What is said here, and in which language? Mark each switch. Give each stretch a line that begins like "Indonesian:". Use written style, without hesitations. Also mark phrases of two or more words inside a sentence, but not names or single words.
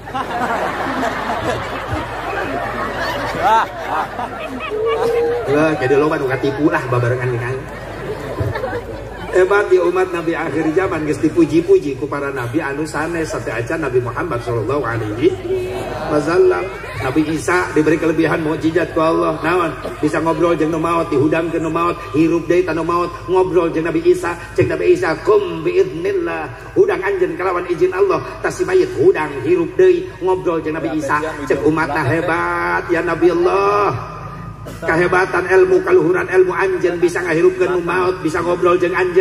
Sundanese: jadi loba nu katipu lah babarengan dengan aing hebat di umat Nabi akhir zaman geus dipuji-puji ku para nabi anu sanes sampai acan Nabi Muhammad
Arabic: صلى الله عليه وسلم.
Sundanese: Nabi Isa
Indonesian: diberi kelebihan mukjizat
Sundanese: ku Allah naon bisa ngobrol jeung nu maot dihudangkeun nu maot hirup deui tanu maot ngobrol jeung Nabi Isa cek Nabi Isa
Arabic: قم بإذن الله
Sundanese: hudang anjeun kalawan izin Allah tasi mayit hudang hirup deui ngobrol jeung Nabi Isa cek umatna hebat ya Nabi Allah kehebatan ilmu kaluhuran ilmu anjen bisa ngahirupkeun nu maot bisa ngobrol jeung anjeun